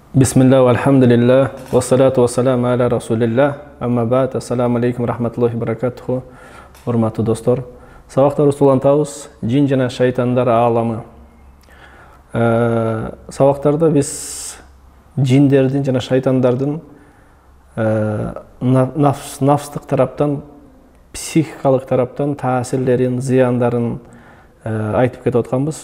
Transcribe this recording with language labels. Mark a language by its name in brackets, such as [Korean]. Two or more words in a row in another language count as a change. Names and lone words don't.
[Arabic] بسم الله، الحمد لله، والصلاة والسلام على رسول الله، أما بعد، السلام عليكم رحمة الله بركاته, [Kyrgyz] урматтуу достор. Сабактар улантабыз, жин жана шайтандар ааламы. Сабактарда биз жиндердин жана шайтандардын нафстык тараптан, психикалык тараптан таасирлерин, зыяндарын айтып кетип атканбыз.